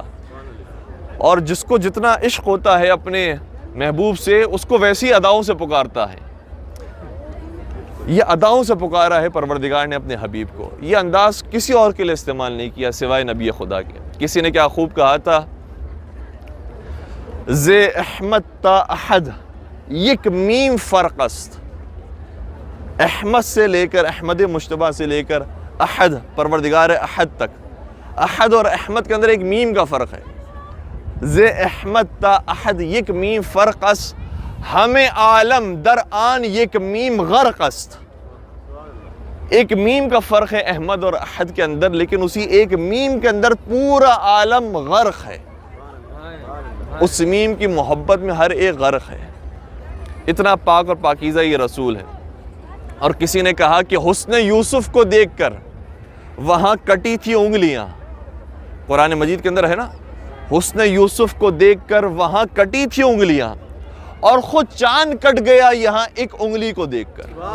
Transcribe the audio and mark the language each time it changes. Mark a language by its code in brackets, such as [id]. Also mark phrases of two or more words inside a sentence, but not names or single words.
[ur] اور جس کو جتنا عشق ہوتا ہے اپنے محبوب سے، اس کو ویسی اداؤں سے پکارتا ہے۔ یہ اداؤں سے پکارا ہے پروردگار نے اپنے حبیب کو، یہ انداز کسی اور کے لیے استعمال نہیں کیا سوائے نبی خدا کے۔ کسی نے کیا خوب کہا تھا، [fa] ز احمد تا احد یک میم فرق است، [ur] احمد سے لے کر، احمد مشتبہ سے لے کر احد، پروردگار احد تک، احد اور احمد کے اندر ایک میم کا فرق ہے۔ [fa] ز احمد تا احد یک میم فرق است، ہمیں عالم در آن یک میم غرق است۔ [ur] ایک میم کا فرق ہے احمد اور احد کے اندر، لیکن اسی ایک میم کے اندر پورا عالم غرق ہے۔ اس میم کی محبت میں ہر ایک غرق ہے۔ اتنا پاک اور پاکیزہ یہ رسول ہے۔ اور کسی نے کہا کہ حسن یوسف کو دیکھ کر وہاں کٹی تھی انگلیاں، قرآن مجید کے اندر ہے نا، حسن یوسف کو دیکھ کر وہاں کٹی تھی انگلیاں، اور خود چاند کٹ گیا یہاں ایک انگلی کو دیکھ کر۔